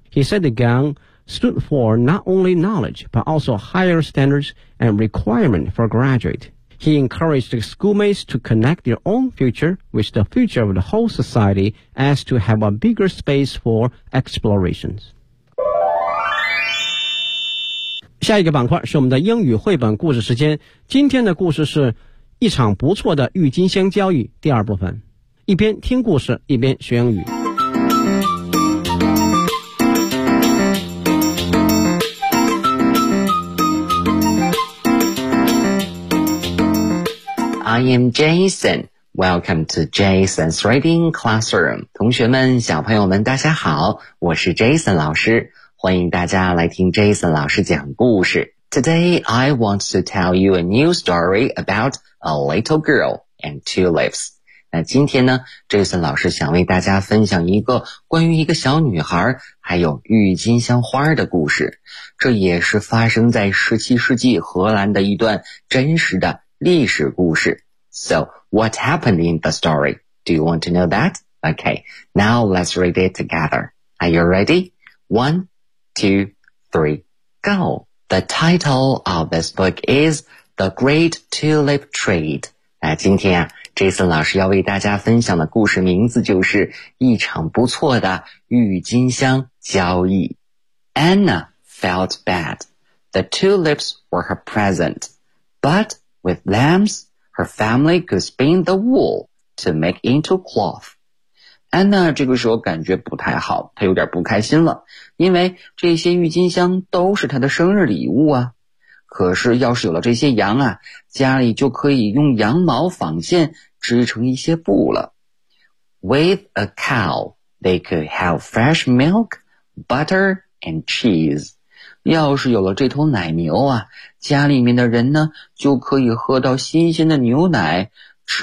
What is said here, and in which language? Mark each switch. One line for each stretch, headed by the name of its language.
English: He said the gang stood for not only knowledge, but also higher standards and requirement for graduate. He encouraged the schoolmates to connect their own future with the future of the whole society as to have a bigger space for explorations.
Chinese: 下一个板块是我们的英语绘本故事时间。今天的故事是一场不错的郁金香交易第二部分。一边听故事，一边学英语。
English: I am Jason. Welcome to Jason's Reading Classroom.
Chinese: 同学们，小朋友们，大家好，我是 Jason 老师，欢迎大家来听 Jason 老师讲故事。
English: Today, I want to tell you a new story about a little girl and tulips.
Chinese: 那今天呢， Jason 老师想为大家分享一个关于一个小女孩还有郁金香花的故事。这也是发生在17世纪荷兰的一段真实的历史故事。
English: So, what happened in the story? Do you want to know that? Okay, now let's read it together. Are you ready? 1, 2, 3, go! The title of this book is The Great Tulip Trade.
Chinese: 今天啊， Jason 老师要为大家分享的故事名字就是一场不错的郁金香交易。
English: Anna felt bad. The tulips were her present, butWith lambs, her family could spin the wool to make into cloth.
Chinese: Anna 这个时候感觉不太好，她有点不开心了，因为这些郁金香都是她的生日礼物啊。可是要是有了这些羊啊，家里就可以用羊毛纺线织成一些布了。
English: With a cow, they could have fresh milk, butter, and cheese.
Chinese: 要是有了这头奶牛啊，家里面的人呢，就可以喝到新鲜的牛奶，吃到